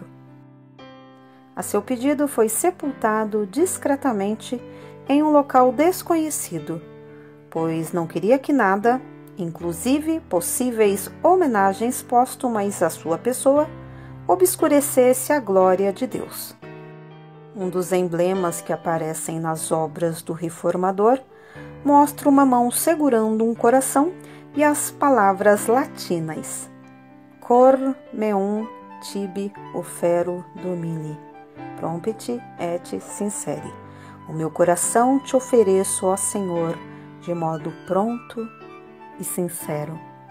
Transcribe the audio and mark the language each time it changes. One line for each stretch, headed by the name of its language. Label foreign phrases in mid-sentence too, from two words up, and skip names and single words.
Portuguese: A seu pedido, foi sepultado discretamente em um local desconhecido, pois não queria que nada, inclusive possíveis homenagens póstumas à sua pessoa, obscurecesse a glória de Deus. Um dos emblemas que aparecem nas obras do Reformador mostra uma mão segurando um coração e as palavras latinas
Latin: Cor meum tibi ofero domini, prompti et sincere.
Portuguese: O meu coração te ofereço, ó Senhor, de modo pronto e sincero.